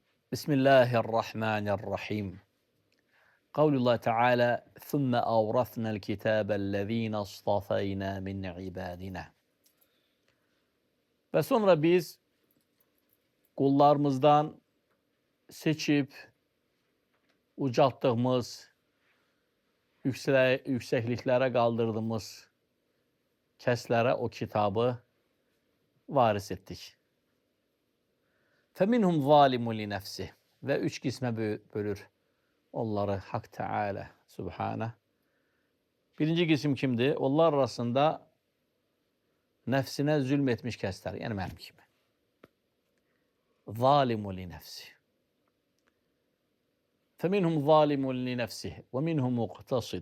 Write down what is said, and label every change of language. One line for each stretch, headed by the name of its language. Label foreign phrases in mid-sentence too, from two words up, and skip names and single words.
Arabic: بسم الله الرحمن الرحيم. قول الله تعالى ثُمَّ أَوْرَثْنَا الْكِتَابَ الَّذ۪ينَ اصْطَفَيْنَا مِنْ عِبَادِنَا.
Turkish: Ve sonra biz kullarımızdan seçip ucalttığımız, yüksekliklere kaldırdığımız keslere o kitabı varis ettik.
Arabic: فَمِنْهُمْ ظَالِمٌ لِنَفْسِهِ.
Turkish: Ve üç kısme bölür onları Hak Teala Subhane. Birinci kısım kimdi? Onlar arasında nefsine zulmetmiş kesler. Yani benim gibi.
Arabic: ظالم لنفسي. فمنهم ظالم لنفسه ومنهم مقتصد.